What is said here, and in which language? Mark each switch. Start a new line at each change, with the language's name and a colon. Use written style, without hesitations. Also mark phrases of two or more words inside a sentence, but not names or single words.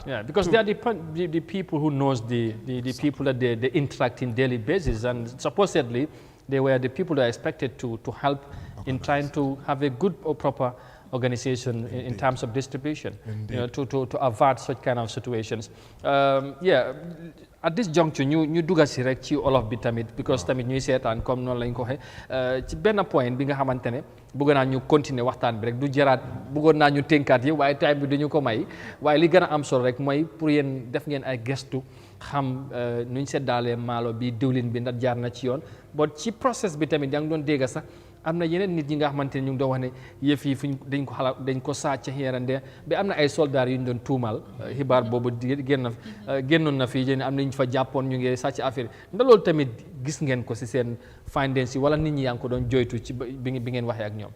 English: Yeah, because they are the people who knows the people that they interact in daily basis, and supposedly they were the people that are expected to help in trying to have a good or proper organization in terms of distribution, to avert such kind of situations. At this juncture,
Wolof: ñu duga si rek ci olof bi tamit, because tamit ñuy seetaan comme noonu lañ ko waxee ci benn point bi nga xamante ne bëgg naa ñu continuer waxtaan bi rek du jaraat bëggoon naa ñu tënkaat yi waaye time bi dañu ko may waaye li gën a am solo rek mooy pour yéen def ngeen ay gestu xam nuñ seddaalee maalo bi diwlin bi ndax jaar na ci yoon but ci process bi tamit yaa ngi doon dégg sax am na yeneen nit ñi nga xamante ne ñu ngi doon wax ne yëf yi fuñ dañ ko sàcc xeerande ba am na ay soldats yu ñu doon tuumal xibaar boobu génnoon na fii jëne am na ñu fa jàppoon ñu ngi sàcc affaire ndax loolu tamit gis ngeen ko si seen findings yi wala nit ñi yaa ngi ko doon joytu ci bi ngeen waxee ak ñoom.